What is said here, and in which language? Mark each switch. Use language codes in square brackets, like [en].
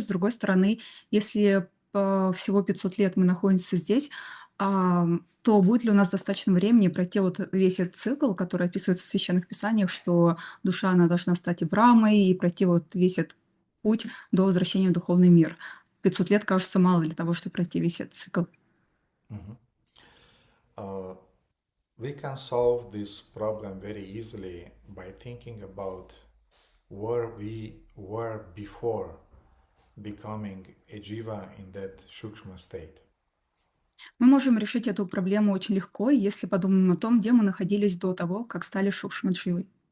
[ru] С другой стороны, если всего 500 лет мы находимся здесь, то будет ли у нас достаточно времени пройти вот весь этот цикл, который описывается в Священных Писаниях, что душа, она должна стать и Брамой, и пройти вот весь этот путь до возвращения в духовный мир. 500 лет кажется мало для того, чтобы пройти весь этот цикл. [en] We can solve this problem very easily by thinking about where we were before becoming a jiva in that shukshma state. [ru] Мы можем решить эту проблему очень легко, если подумаем о том, где мы находились до того, как стали Шукшмадживой.